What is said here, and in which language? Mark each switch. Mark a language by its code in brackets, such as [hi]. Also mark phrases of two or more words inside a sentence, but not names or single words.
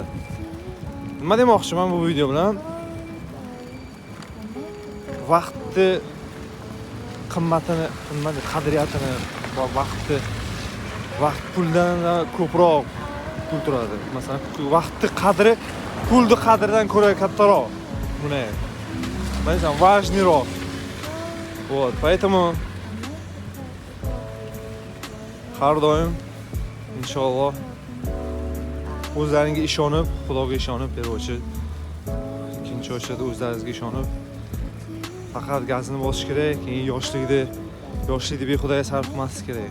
[uz] Nima demoqchiman bu video bilan? Vaqtni qimmatini, qadriyatini va vaqt puldan ko'proq pul turadi. Masalan, vaqtni qadri pulni qadridan ko'ra kattaroq. Buni aytsam, важныйroq. [ru] Вот, поэтому [uz] har doim inshaalloh o'zlaringizga ishonib, Xudoga ishonib, beruvchi ikkinchi o'chada o'zlaringizga ishonib faqat gazni bosish kerak. Keyin yoshlikni behudaga sarf qilmaslik kerak.